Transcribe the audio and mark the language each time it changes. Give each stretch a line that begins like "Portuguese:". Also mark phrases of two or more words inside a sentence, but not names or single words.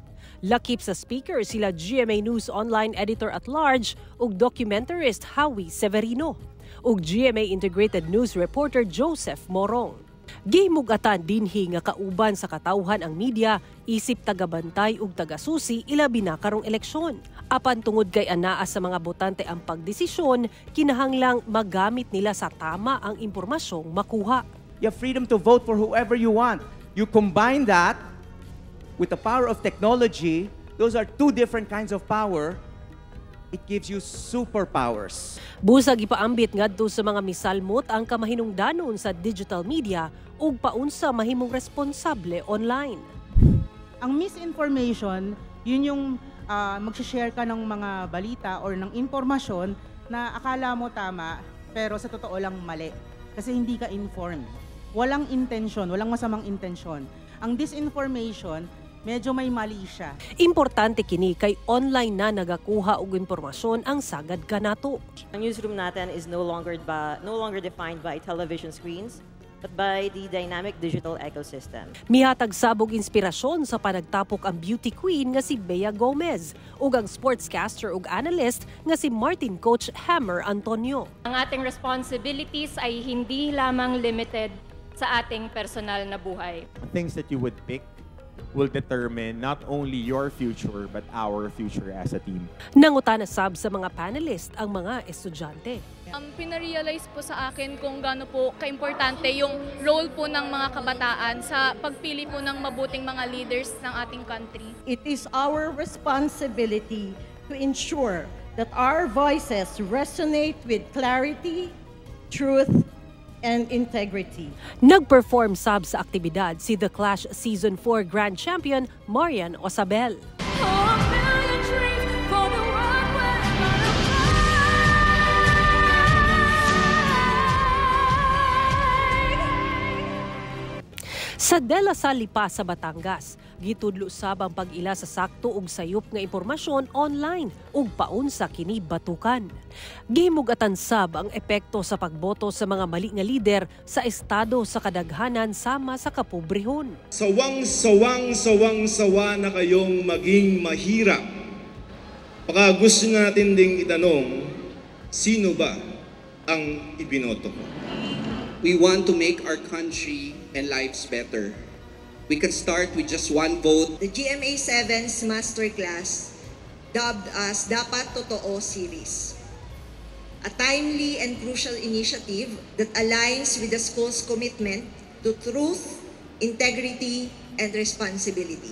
Cebuano: Lakip sa speaker sila GMA News Online Editor-at-Large ug documentarist Howie Severino ug GMA Integrated News Reporter Joseph Morong. Gihimugatan dinhi nga kauban sa katawhan ang media isip tagabantay ug tagasusi ilabi na karong eleksyon. Apan tungod kay anaa sa mga botante ang pagdesisyon, kinahanglang magamit nila sa tama ang impormasyong makuha.
English: You have freedom to vote for whoever you want. You combine that with the power of technology, those are two different kinds of power. It gives you superpowers.
Cebuano: Busag ipaambit ngadto sa mga misalmot ang kamahinungdanon sa digital media ug paunsa mahimong responsable online.
Filipino: Ang misinformation, yun yung mag-share ka ng mga balita or ng impormasyon na akala mo tama pero sa totoo lang mali kasi hindi ka informed. Walang intensyon, walang masamang intensyon. Ang disinformation, medyo may mali siya.
Cebuano: Importante kini kay online na nagakuha og impormasyon ang sagad kanato.
Filipino: Ang newsroom natin
English: is no longer defined by television screens, but by the dynamic digital ecosystem.
Cebuano: Mihatag sabog inspirasyon sa panagtapok ang
English: beauty queen
Cebuano: nga si Bea Gomez ug ang sportscaster ug analyst nga si Martin Coach Hammer Antonio.
Filipino: Ang ating responsibilities ay hindi lamang limited sa ating personal na buhay.
English: Things that you would pick will determine not only your future but our future as a team.
Cebuano: Nangutana sab sa mga panelist ang mga estudyante.
Filipino: Pinarealize po sa akin kung gaano po kaimportante yung role po ng mga kabataan sa pagpili po ng mabuting mga leaders ng ating country.
English: It is our responsibility to ensure that our voices resonate with clarity, truth, and integrity.
Cebuano: Nag-perform sab sa aktibidad si The Clash Season 4 Grand Champion Marian Osabel. Sa De La Salle pa sa Batangas, gitudlo sab ang pag-ila sa sakto ug sayop nga impormasyon online ug paunsa kini batukan. Gihimugatan sab ang epekto sa pagboto sa mga mali nga lider sa estado sa kadaghanan sama sa kapobrehon.
Filipino: Sawang-sawa na kayong maging mahirap. Baka gusto natin ding itanong, sino ba ang ibinoto ko?
English: We want to make our country and lives better. We could start with just one vote. The GMA 7's Masterclass, dubbed as Dapat Totoo Series. A timely and crucial initiative that aligns with the school's commitment to truth, integrity, and responsibility.